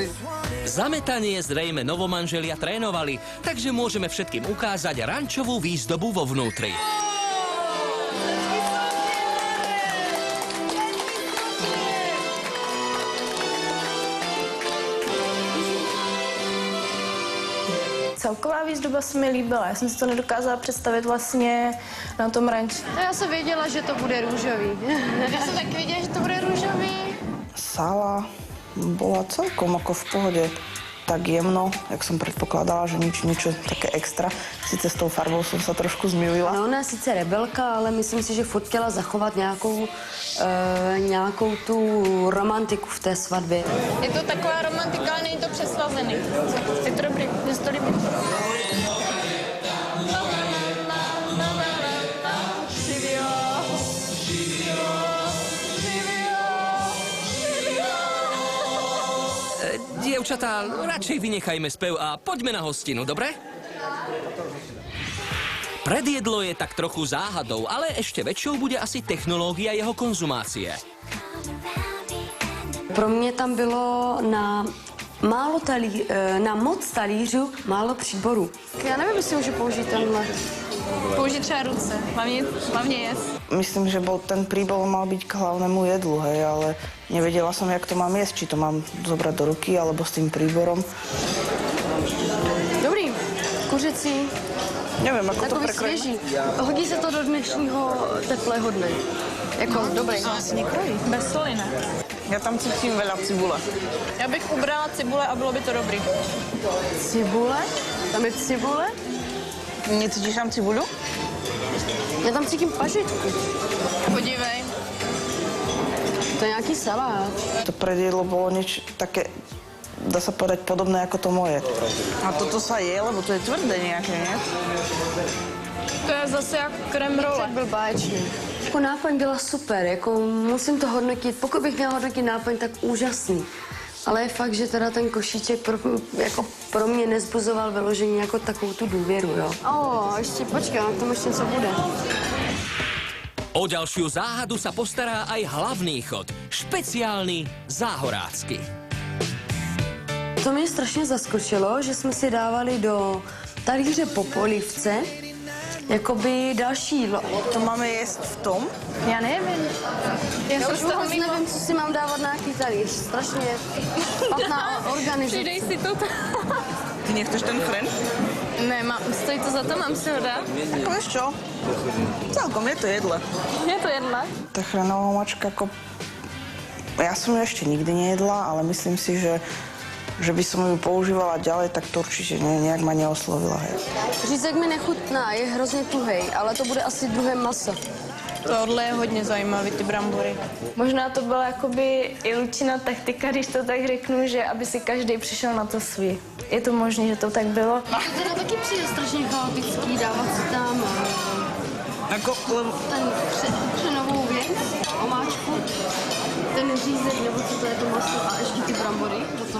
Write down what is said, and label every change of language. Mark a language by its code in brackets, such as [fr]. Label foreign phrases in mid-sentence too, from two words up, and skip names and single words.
[sk] Zametanie zrejme novomanželia trénovali, takže môžeme všetkým ukázať rančovú výzdobu vo vnútri. [cs] Celková výzdoba se mi líbila, já jsem si to nedokázala představit vlastně na tom ranči. Já jsem věděla, že to bude růžový. Já jsem taky věděla, že to bude růžový. [sk] Sála bola celkom ako v pohode, tak jemno, jak som predpokladala, že niečo také extra. Sice s tou farbou som sa trošku zmýlila. No, [cs] ona je sice rebelka, ale myslím si, že furt chtěla zachovat nějakou tu romantiku v té svatbě. Je to taková romantika, ale není to přeslazený. Je to dobrý, mně se to líbí. [sk] Dievčatá, radšej vynechajme spev a poďme na hostinu, dobre? Predjedlo je tak trochu záhadou, ale ešte väčšou bude asi technológia jeho konzumácie. [cs] Pro mě tam bylo na moc talířů málo příborů. Já nevím, jestli můžu použít tenhle. Použít třeba ruce, hlavně jesť. [sk] Myslím, že ten príbor mal byť k hlavnému jedlu, hej, ale nevedela som, jak to mám jesť, či to mám zobrať do ruky, alebo s tým príborom. [cs] Dobrý, kuřecí. Nevím, ako to takový [sk] prekrojí. [cs] svěží. Hodí se to do dnešního teplého dne. Jako dobrý. Asi nekrojí. Bez soli, ne? [sk] Ja tam cítim veľa cibule. [cs] Já bych ubrala cibule a bylo by to dobrý. Cibule? Tam je cibule? Necítíš tam cibulu? Já tam cítím pažitku. Podívej. To je nějaký salát. [sk] To predjedlo bolo niečo také, dá sa povedať, podobné ako to moje. A toto sa je, lebo to je tvrdé nejaké, nie? [cs] To je zase jak krem role. Byl báječný. Jako náplň byla super, jako musím to hodnotit, pokud bych měla hodnotit náplň, tak úžasný. Ale je fakt, že teda ten košíček pro mě nezbuzoval vyložení jako takovou tu důvěru, jo. Ještě počkej, na tom ještě co bude. [sk] O ďalšiu záhadu sa postará aj hlavný chod, špeciálny záhorácky. [cs] To mě strašně zaskočilo, že jsme si dávali do talíře po polívce jakoby další jídlo. To máme jesť v tom? Já nevím. Já už vůbec nevím, co si mám dávat na jaký talíř. Strašně špatná organizace. Přidej si to. Ty nechceš ten chren? Ne, stojí to za to, mám si ho dát? [sk] Ako vieš čo? Celkom je to jedle. Je to jedle? Tá chrenová mačka, ako... Ja som ju ešte nikdy nejedla, ale myslím si, že by som ju používala ďalej, tak to určite nejak ma neoslovila. Hej. [cs] Řízek mi nechutná, je hrozně tuhej, ale to bude asi druhé maso. Tohle je hodně zajímavý, ty brambory. Možná to byla jakoby i Lučina taktika, když to tak řeknu, že aby si každý přišel na to svý. Je to možné, že to tak bylo? To teda taky přijde strašně chaotický, dávat si tam ten křenovou věc, omáčku, ten řízek, nebo co to je to maso a ještě ty brambory do toho.